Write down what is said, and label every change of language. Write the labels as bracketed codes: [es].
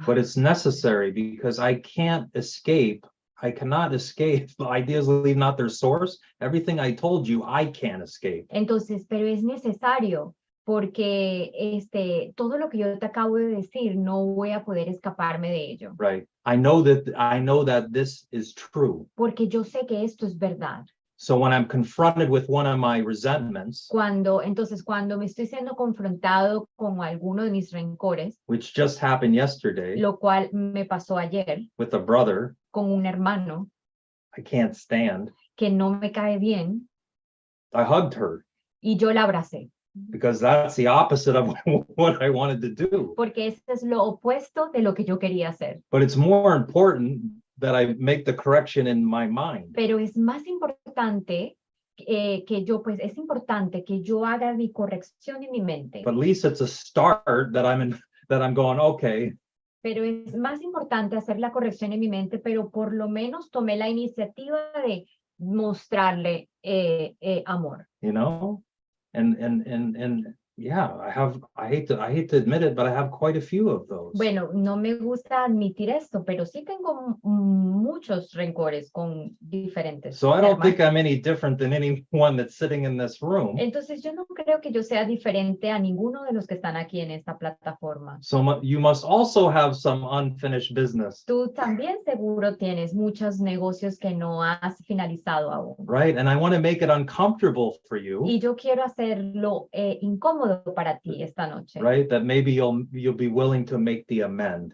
[en] But it's necessary because I cannot escape. Ideas leave not their source. Everything I told you, I can't escape. [es] Entonces, pero es necesario porque todo lo que yo te acabo de decir no voy a poder escaparme de ello. [en] Right. I know that this is true. [es] Porque yo sé que esto es verdad. [en] So when I'm confronted with one of my resentments, [es] Entonces, cuando me estoy siendo confrontado con alguno de mis rencores, [en] which just happened yesterday [es] lo cual me pasó ayer [en] with a brother [es] con un hermano [en] I can't stand, [es] que no me cae bien, [en] I hugged her [es] y yo la abracé, [en] because that's the opposite of what I wanted to do. [es] porque ese es lo opuesto de lo que yo quería hacer. [en] But it's more important that I make the correction in my mind. [es] Pero es más importante es importante que yo haga mi corrección en mi mente. [en] But at least it's a start that I'm going, okay, [es] Pero es más importante hacer la corrección en mi mente, pero por lo menos tomé la iniciativa de mostrarle amor. [en] you know, and yeah, I hate to admit it, but I have quite a few of those. [es] Bueno, no me gusta admitir esto, pero sí tengo muchos rencores con diferentes. [en] So I don't [es] hermanos. [en] think I'm any different than anyone that's sitting in this room. [es] Entonces yo no creo que yo sea diferente a ninguno de los que están aquí en esta plataforma. [en] So you must also have some unfinished business, [es] Tú también seguro tienes muchos negocios que no has finalizado aún. [en] right? And I want to make it uncomfortable for you, [es] Y yo quiero hacerlo incómodo para ti esta noche. [en] right? That maybe you'll be willing to make the amend.